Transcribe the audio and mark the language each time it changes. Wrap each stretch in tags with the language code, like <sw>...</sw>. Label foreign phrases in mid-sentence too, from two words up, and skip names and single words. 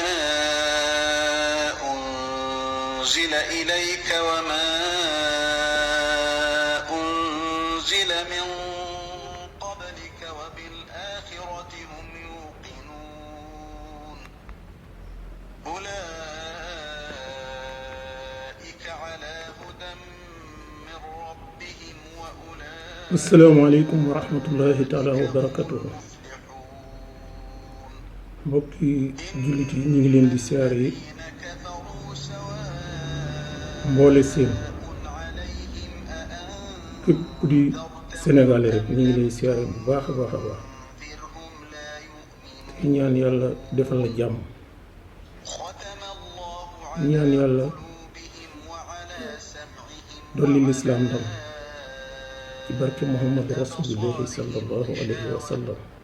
<ar>أنزل إليك وما أنزل من قبلك وبالآخرة هم يوقنون أولئك على هدى من ربهم وأولئك السلام عليكم ورحمة الله تعالى وبركاته.</ar> <wo>mbokki jullit yi ñu ngi leen di siyaare yi mboole seen képp ku di Sénégalais rek ñu ngi lay siyaare bu baax a baax a baax te ñaan yàlla defal la jàmm ñaan yàlla dolli lislaam ndam ci barke</wo> <ar>محمد رسول الله صلى الله عليه وسلم.</ar>